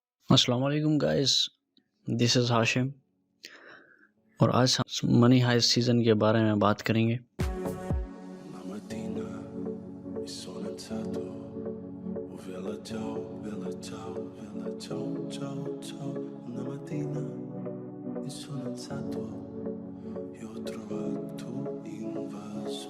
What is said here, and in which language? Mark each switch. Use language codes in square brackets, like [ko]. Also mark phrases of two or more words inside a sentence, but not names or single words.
[ar] السلام عليكم [hi] गाइस, [en] this is [hi] हाशिम और आज हम मनी हाइस्ट सीज़न के बारे में बात करेंगे। [it] La mattina mi sono alzato, oh vela ciao, vela ciao, vela ciao, ciao, ciao. Una mattina mi sono alzato e ho trovato invaso.